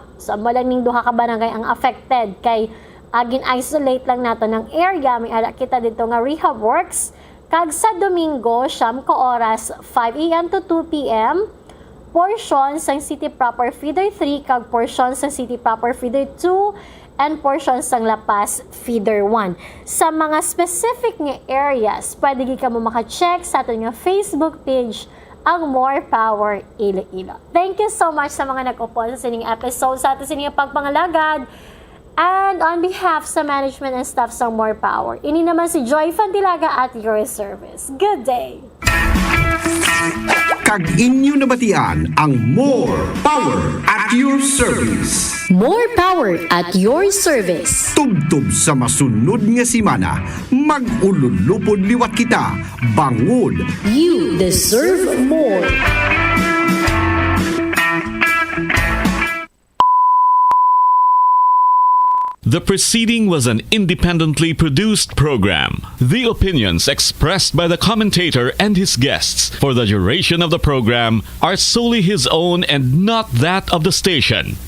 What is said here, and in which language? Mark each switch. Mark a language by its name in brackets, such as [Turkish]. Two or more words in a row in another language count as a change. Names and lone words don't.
[Hiligaynon] So, amo lang ning duha ka barangay ang affected kay agin isolate lang nato ng area. May ara kita dito nga rehab works. Kag sa Domingo, siyam ka oras, 5 a.m. to 2 p.m. Portion sang City Proper Feeder 3, kag portion sang City Proper Feeder 2, and portion sang Lapas Feeder 1. Sa mga specific nga areas, pwede ka mo maka-check sa ato nga Facebook page, ang More Power Iloilo. [English] Thank you so much [Hiligaynon] sa mga nag-upon sa sining episode, sa ato sining pagpangalagad. [English] And on behalf sa management and staff sa More Power, [Hiligaynon] ini naman si [English] Joy Fandilaga at your service. Good day! [Hiligaynon] Kag inyo nabatian ang More Power at your service. [English] More power at your service. [Hiligaynon] Tubtob sa masunod nga simana, mag-ululupod liwat kita, bangod. [English] You deserve more. The preceding was an independently produced program. The opinions expressed by the commentator and his guests for the duration of the program are solely his own and not that of the station.